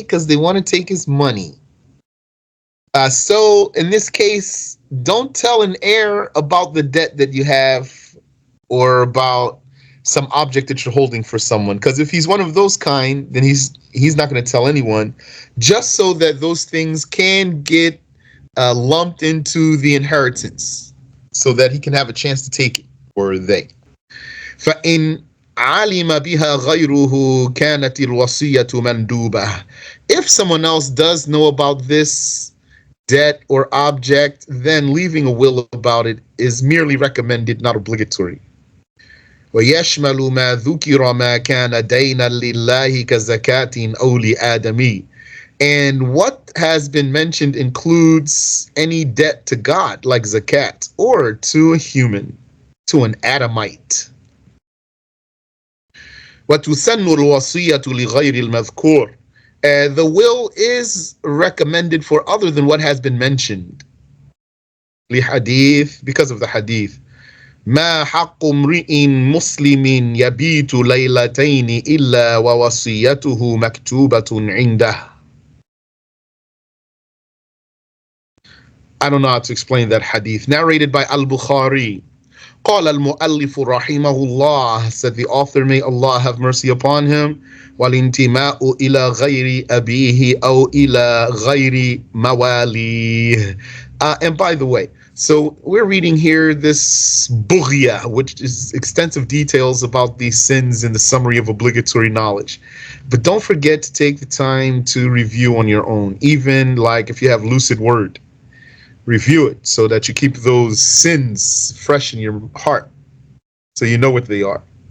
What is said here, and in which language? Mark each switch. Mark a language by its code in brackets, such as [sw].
[en] Because they want to take his money. So in this case, don't tell an heir about the debt that you have or about some object that you're holding for someone. Because if he's one of those kind, then he's not going to tell anyone, just so that those things can get lumped into the inheritance so that he can have a chance to take it, or they. [ar] فإن علم بها غيره كانت الوصية مندوبة. [en] If someone else does know about this debt or object, then leaving a will about it is merely recommended, not obligatory. [ar] ويشمل ما ذكر ما كان دينا لله كزكاة أو لآدمي. [en] And what has been mentioned includes any debt to God, like zakat, or to a human, to an Adamite. [ar] وتسن الوصية لغير المذكور. [en] The will is recommended for other than what has been mentioned. [ar] لحديث, [en] because of the hadith. [ar] ما حق امرئ مسلم يبيت ليلتين إلا ووصيته مكتوبة عنده. [en] I don't know how to explain that hadith. Narrated by Al-Bukhari. [ar] قال المؤلف رحمه الله, [en] said the author, may Allah have mercy upon him, [ar] والانتماء إلى غير أبيه أو إلى غير مواليه. [en] And by the way, so we're reading here this Bughya, which is extensive details about these sins in the summary of obligatory knowledge. But don't forget to take the time to review on your own, even like if you have lucid word. Review it so that you keep those sins fresh in your heart, so you know what they are.